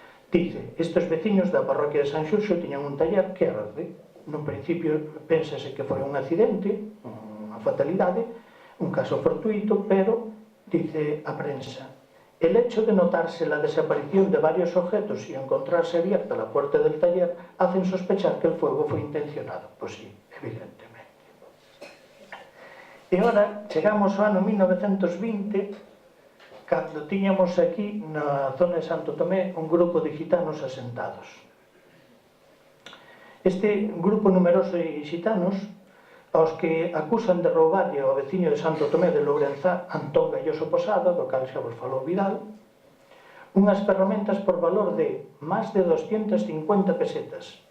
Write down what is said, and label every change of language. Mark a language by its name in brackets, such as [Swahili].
[Galician] Dice, estes veciños da parroquia de San Xurxo tiñan un taller que arde. Nun principio pénsase que foi un accidente, unha fatalidade, un caso fortuito, pero dice a prensa, [Spanish] el hecho de notarse la desaparición de varios objetos y encontrarse abierta la puerta del taller hacen sospechar que el fuego fue intencionado. Pues sí, evidentemente. [Galician] E ahora chegamos ao ano 1920, cando tiñamos aquí na zona de Santo Tomé un grupo de gitanos asentados. Este grupo numeroso de gitanos, aos que acusan de roubarlle ao veciño de Santo Tomé de Lourenzá, Antón Galloso Posada, do cal xa vos falou Vidal, unhas ferramentas por valor de máis de 250 pesetas.